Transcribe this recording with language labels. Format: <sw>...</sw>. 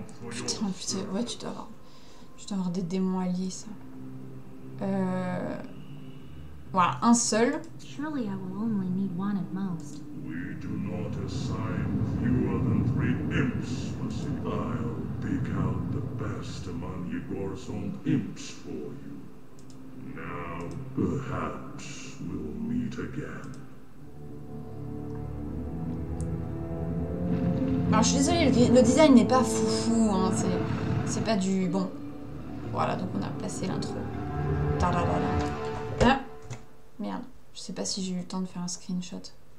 <fr>Putain, ouais, tu dois avoir des démons alliés, ça. Voilà, un seul.</fr> <en>Surely I will only need one at most. We do not assign fewer than 3 imps, Missy. I'll pick out the best among Yegor's own imps for you. Now, perhaps we'll meet again.</en> <fr>Alors je suis désolée, le design n'est pas foufou, hein, c'est pas du... Bon, voilà, donc on a placé l'intro. Ah, merde, je sais pas si j'ai eu le temps de faire un screenshot.</fr>